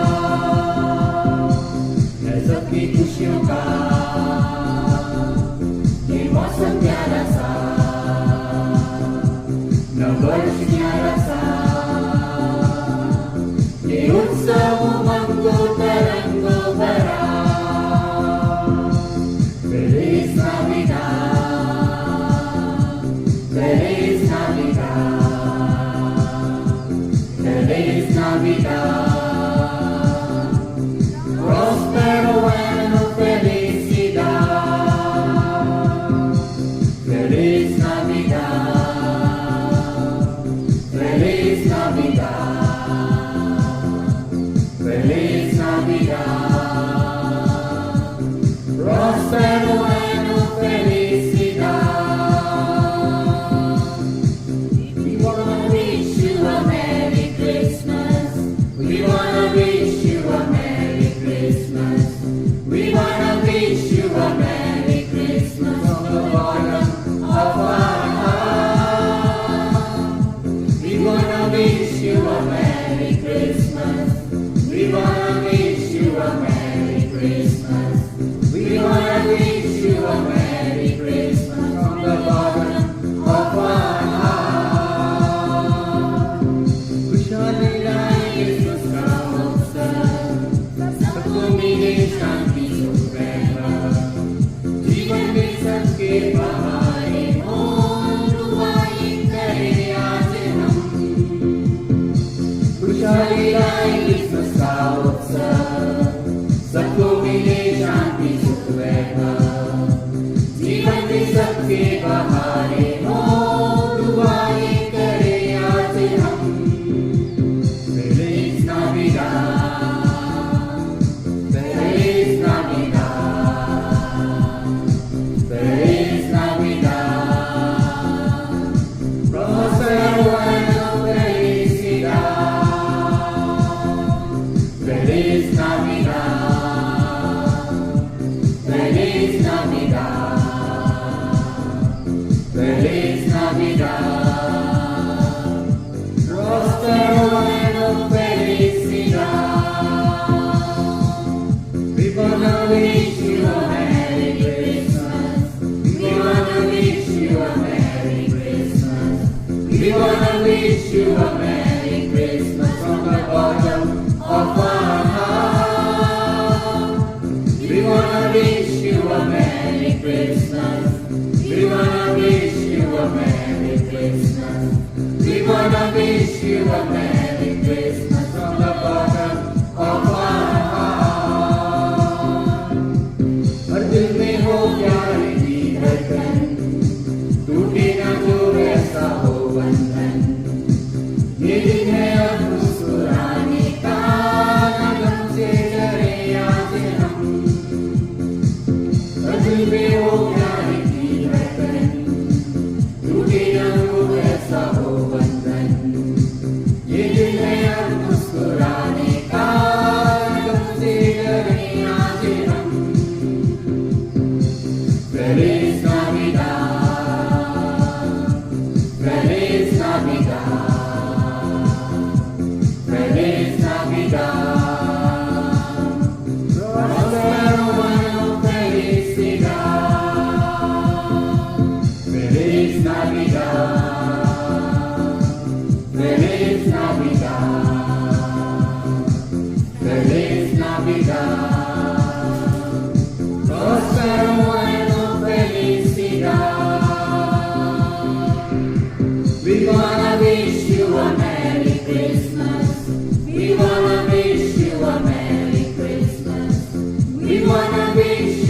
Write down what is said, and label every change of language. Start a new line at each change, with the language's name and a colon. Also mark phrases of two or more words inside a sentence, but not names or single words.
Hindi: है सबकी खुशियों का ये मौसम प्यारा सा, नववर्ष न्यारा सा, ये उत्सव उमंगों तरंगों भरा।
Spanish: Feliz Navidad, Feliz Navidad, Feliz Navidad, Prospero año, felicidad. Feliz Navidad, Feliz Navidad, Feliz Navidad, Prospero año, felicidad.
English: We wanna wish you a Merry Christmas. We wanna wish you a Merry Christmas. We wanna wish you a Merry Christmas from the bottom of our heart. We wanna wish you a Merry Christmas. We wanna wish you a Merry Christmas. We wanna wish you a Merry Christmas from the bottom of our heart.
Hindi: खुशहाली लाए क्रिसमस का अवसर, सबको मिले शांति सुख वैभव, जीवन में सबके बहारे हो, दुआएं करें आज हम। खुशहाली लाए क्रिसमस का अवसर, सबको मिले शांति सुख वैभव, जीवन में सबके बहारे हो, दुआएं करें आज हम।
Spanish: Feliz Navidad, Feliz Navidad, Feliz Navidad, Prospero año, felicidad. Feliz Navidad, Feliz Navidad, Feliz Navidad, Prospero año, felicidad.
English: We wanna wish you a Merry Christmas. We wanna wish you a Merry Christmas. We wanna wish you a Merry Christmas from the bottom of our heart. We wanna wish you a Merry Christmas. We wanna wish you a Merry Christmas. We wanna wish you a Merry Christmas from the bottom of our heart.
Hindi: हर दिल में हो प्यार की धड़कन, टूटे ना जो ऐसा हो बंधन। ये दिन है अब मुस्कुराने का, ना गम से डरे आज हम। हर दिल में हो प्यार की धड़कन, टूटे ना जो ऐसा हो बंधन। ये दिन है अब मुस्कुराने का, ना गम से डरे आज हम।
Spanish: Feliz Navidad, Feliz Navidad, Feliz Navidad, Prospero año, felicidad. Feliz Navidad, Feliz Navidad, Feliz Navidad, Prospero año, felicidad.
English: We wanna wish you a Merry Christmas. We wanna wish you a Merry Christmas. We wanna wish